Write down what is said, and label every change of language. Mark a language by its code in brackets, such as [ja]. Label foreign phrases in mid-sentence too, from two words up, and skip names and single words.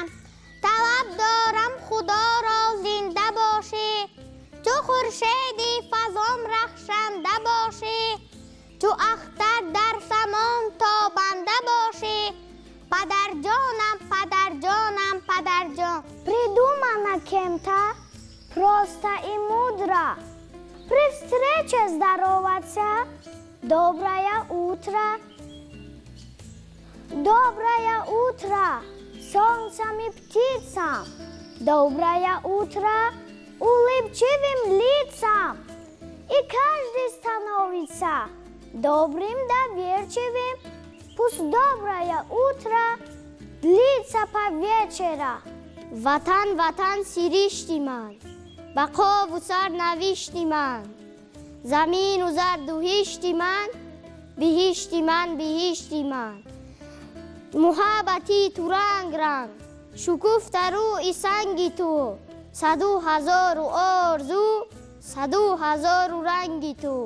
[tg] طلب دارم خدا را زنده باشی، چو خورشیدی فضام رخشنده باشی. چو اختر در سمان تابنده باشی، پدر جانم پدر جانم پدر جان. [ru] Придумана кем-то просто и мудро при встрече здороваться. Доброе утро, доброе утро солнцем и птицам. Доброе утро улыбчивым лицам. И каждый становится добрым, доверчивым. Пусть доброе утро длится по вечера. [tg] وطن وطن سرشت من، بقا و سرنوشت من. زمین و زر دوهشت من، بهشتی من بهشتی من. محبتی تو رنگ رنگ شکفت روی سنگی تو، 100,000 آرزو 100,000 رنگی تو.